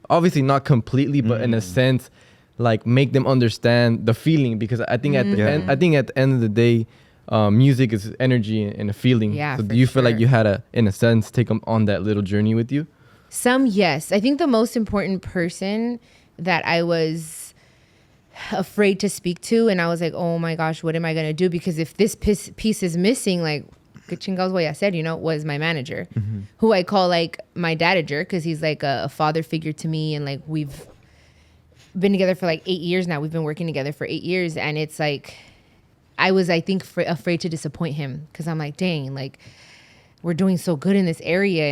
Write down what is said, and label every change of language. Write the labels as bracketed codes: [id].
[en] Obviously not completely, but in a sense, like make them understand the feeling, because I think at the end of the day, music is energy and a feeling. Yeah, so do you feel like you had to, in a sense, take them on that little journey with you? Some, yes. I think the most important person that I was afraid to speak to, and I was like, oh my gosh, what am I going to do? Because if this piece is missing, like, [es] ¿qué chingados voy a hacer? [en] Was my manager, who I call like my dadager, because he's like a father figure to me. And like, we've been together for like 8 years now. We've been working together for 8 years. And it's like, I was, I think, afraid to disappoint him, because I'm like, dang, like, we're doing so good in this area.